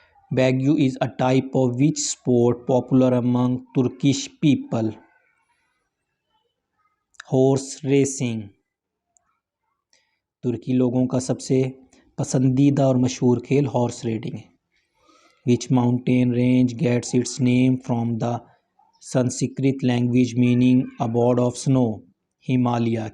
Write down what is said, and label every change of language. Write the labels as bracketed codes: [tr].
[en] بیگیو is a type of which sport popular among Turkish people? Horse racing. [ur] ترکی لوگوں کا سب سے پسندیدہ اور مشہور کھیل ہارس رائڈنگ ہے. [en] Which mountain range gets its name from the Sanskrit language meaning abode of snow? Himalaya.